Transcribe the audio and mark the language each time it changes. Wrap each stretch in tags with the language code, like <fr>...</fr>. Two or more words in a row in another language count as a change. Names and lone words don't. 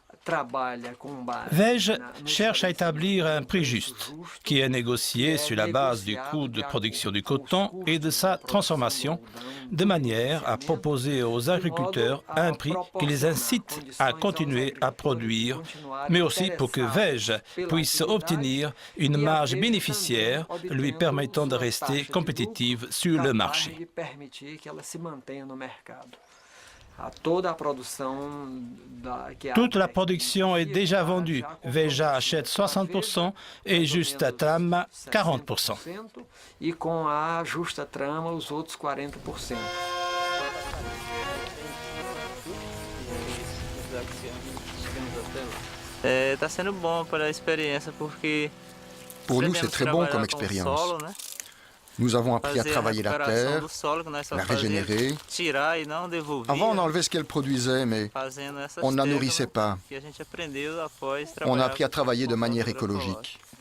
<fr>Veja cherche à établir un prix juste, qui est négocié sur la base du coût de production du coton et de sa transformation, de manière à proposer aux agriculteurs un prix qui les incite à continuer à produire, mais aussi pour que Veja puisse obtenir une marge bénéficiaire lui permettant de rester compétitive sur le marché. Toute la production est déjà vendue. Veja achète 60% et Justa Trama 40%.</fr> <pt>E com a Justa Trama os outros 40%. Está sendo bom para a experiência porque</pt> <fr>pour nous, c'est très bon comme expérience. Nous avons appris à travailler la terre, la régénérer. Avant, on enlevait ce qu'elle produisait, mais on ne la nourrissait pas. On a appris à travailler de manière écologique.</fr>